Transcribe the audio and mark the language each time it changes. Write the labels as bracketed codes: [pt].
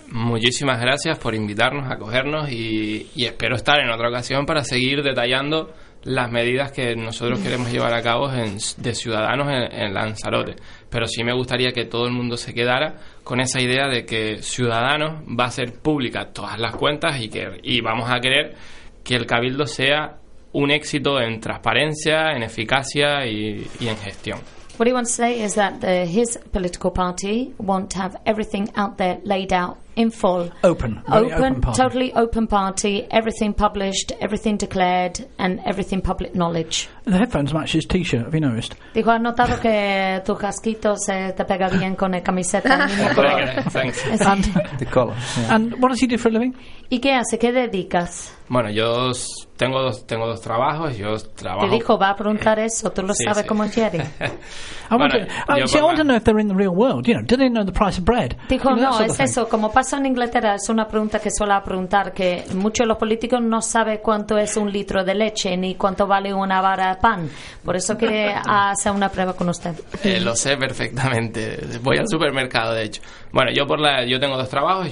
[es] Muchísimas gracias por invitarnos, acogernos y espero estar en otra ocasión para seguir detallando las medidas que nosotros queremos llevar a cabo de ciudadanos en Lanzarote. Pero sí me gustaría que todo el mundo se quedara con esa idea de que Ciudadanos va a ser pública todas las cuentas y vamos a querer que el Cabildo sea un éxito en transparencia, en eficacia y en gestión. [en] What he wants to say is that his political party want to have everything out there laid out in full. Open party. Totally open party, everything published, everything declared, and everything public knowledge. The headphones match his T-shirt, have you noticed? [es] Dijo, ¿has notado que tu casquito se te pega bien con la camiseta? [en] Thanks. And the color. Yeah. And what does he do for a living? [es] ¿Y qué hace? ¿Qué dedicas? Bueno, yo tengo dos trabajos. Yo trabajo... Te dijo, va a preguntar eso. Tú lo sabes cómo quiere. [en] I want to know if they're in the real world. You know, do they know the price of bread? [es] Dijo, [en] you know, [es] no, es eso. Como pasa en Inglaterra, es una pregunta que suele preguntar, que muchos de los políticos no saben cuánto es un litro de leche ni cuánto vale una vara de pan. Por eso que hace una prueba con usted. Lo sé perfectamente. Voy al supermercado, de hecho. Bueno, yo tengo dos trabajos.